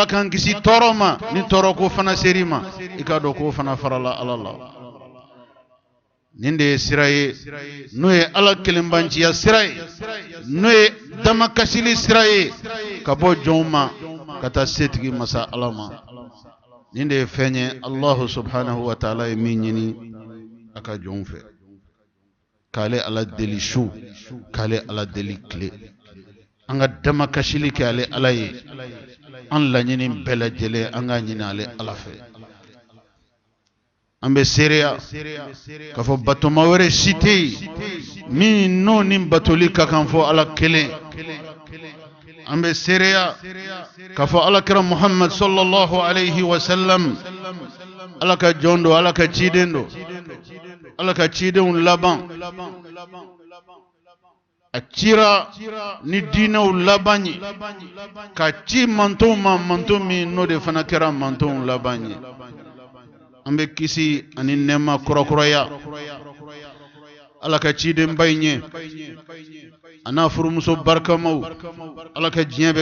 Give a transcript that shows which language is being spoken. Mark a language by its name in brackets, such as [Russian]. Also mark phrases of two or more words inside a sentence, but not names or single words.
[Bambara] k'an kisi tɔɔrɔ ma ni tɔɔrɔ ko fana ser'i ma i k'a dɔn k'o fana farala ala la nin de ye sira ye n'o ye ala kelenbanciya sira ye n'o ye damakasili sira ye ka bɔ jɔnw ma ka taa setigi masa ala ma nin de ye fɛn ye [Arabic] الله سبحانه وتعالى [Bambara] ye min ɲini a ka jɔnw fɛ k'ale ala deli su k'ale ala deli tile an ka damakasili kɛ ale ala ye an laɲini bɛɛ lajɛlen an ka ɲini ale ala fɛ an bɛ seereya k'a fɔ batoma wɛrɛ si tɛ yen min n'o ni batoli ka kan fɔ ala kelen an bɛ seereya k'a fɔ alakira muhammad [Arabic] صلى الله عليه وسلم [Bambara] ala ka jɔn don ala ka ciden don ala ka cidenw laban a cira ni diinɛw laban ye ka ci mantonw ma manton min n'o de fana kɛra mantonw laban ye an bɛ kisi ani nɛɛma kɔrɔkɔrɔya ala ka cidenba in ye a n'a furumuso barikamaw ala ka diɲɛ bɛ